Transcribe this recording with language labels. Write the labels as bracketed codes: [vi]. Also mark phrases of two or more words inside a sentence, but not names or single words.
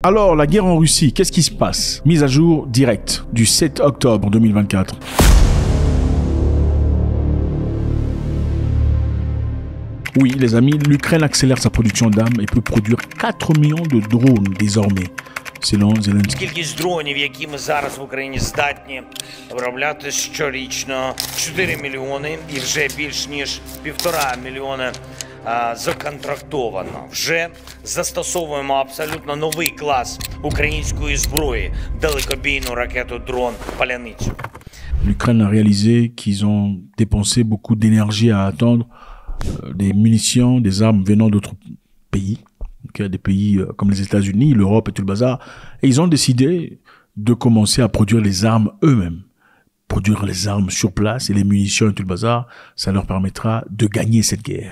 [fr] Alors, la guerre en Russie, qu'est-ce qui se passe? Mise à jour directe du 7 octobre 2024. Oui, les amis, l'Ukraine accélère sa production d'armes et peut produire 4 millions de drones désormais, selon Zelensky. [uk] Кількість дронів, які ми зараз в Україні здатні виробляти щорічно 4 мільйони і вже більш ніж 1,5 мільйони законтрактовано. Вже застосовуємо абсолютно новий клас української зброї – далекобійну ракету дрон «Паляницю». [fr] L'Ukraine a réalisé qu'ils ont dépensé beaucoup d'énergie à attendre des munitions, des armes venant d'autres pays, des pays comme les États-Unis, l'Europe et tout le bazar. Et ils ont décidé de commencer à produire les armes eux-mêmes. Produire les armes sur place et les munitions et tout le bazar, ça leur permettra de gagner cette guerre.